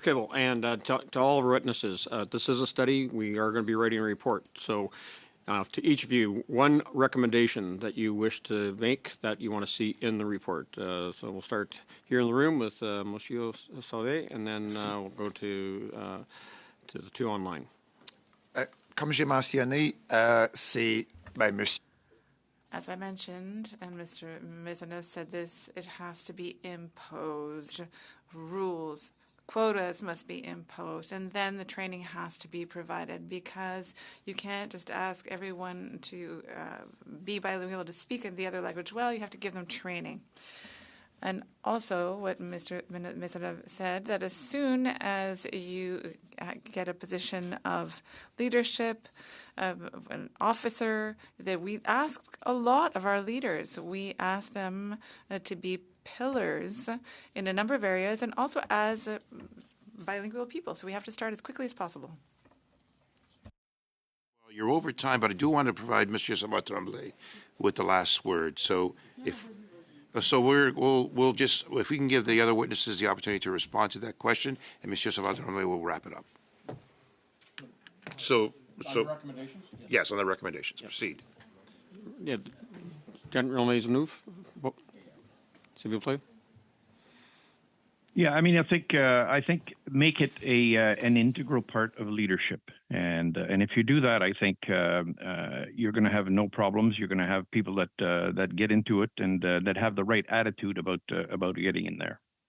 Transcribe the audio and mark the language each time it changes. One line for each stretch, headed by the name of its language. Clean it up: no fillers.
English: Kibble. And to all witnesses, this is a study. We are going to be writing a report. So To each of you, one recommendation that you wish to make that you want to see in the report. So we'll start here in the room with Monsieur Sauvé, and then we'll go to the two online.
French: Comme j'ai mentionné, c'est monsieur.
English: As I mentioned, and Mr. Maisonneuve said this, it has to be imposed. Rules, quotas must be imposed, and then the training has to be provided, because you can't just ask everyone to be bilingual, to speak in the other language. Well, you have to give them training. And also what Mr. Maisonneuve said, that as soon as you get a position of leadership, an officer, that we ask a lot of our leaders. We ask them to be pillars in a number of areas, and also as bilingual people. So we have to start as quickly as possible. Well, you're over time, but I do want to provide Mr. Savard-Tremblay with the last word. So we'll just, if we can give the other witnesses the opportunity to respond to that question, and Mr. Savard-Tremblay will wrap it up. So on the recommendations? Yes, on the recommendations. Yes. Proceed. Yeah, General Maisonneuve,
French: s'il vous plaît.
English: Yeah, I mean, I think make it an integral part of leadership, and if you do that, I think you're going to have no problems. You're going to have people that get into it and that have the right attitude about getting in there.